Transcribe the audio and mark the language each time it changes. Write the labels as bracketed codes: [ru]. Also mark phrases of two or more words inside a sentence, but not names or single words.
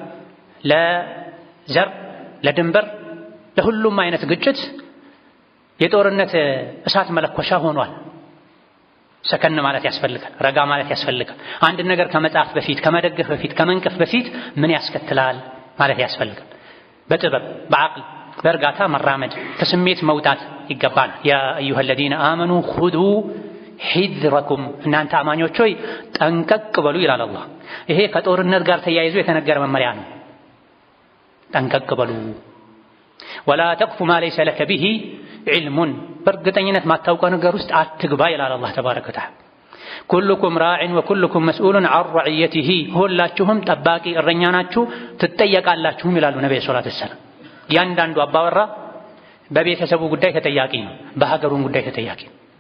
[am] ለዘር፣ ለድንበር፣ ለሁሉም አይነት ግጭት የጦርነት እሳት መለኮሻ ሆኗል። ሰከን ማለት ያስፈልጋል። ረጋ ማለት ያስፈልጋል። አንድ ነገር ከመጻፍ በፊት ከመደገፍ በፊት ከመንቀፍ በፊት ምን ያስከትላል ማለት ያስፈልጋል። በጥበብ በአቅል በእርጋታ መራመድ ከስሜት መውጣት ይገባናል። [ar] يا أيها الذين آمنوا خذوا حذركم [am] እናንተ አማኞች ሆይ ጠንቀቅ በሉ ይላል አላህ። ይሄ ከጦርነት ጋር ተያይዞ የተነገረ መመሪያ ነው። ጠንቀቅ በሉ [ar] ولا تقف ما ليس لك به علم [am] በእርግጠኝነት ማታውቀው ነገር ውስጥ አትግባ ይላል አላህ [ar] تبارك وتعالى። كلكم راع وكلكم مسؤول عن رعيته [am] ሁላችሁም ጠባቂ እረኛ ናችሁ ትጠየቃላችሁም ይላሉ ነብዩ [ar] صلى الله عليه وسلم። [am] ያንዳንዱ አባወራ በቤተሰቡ ጉዳይ ተጠያቂ ነው፣ በሀገሩም ጉዳይ ተጠያቂ ነው።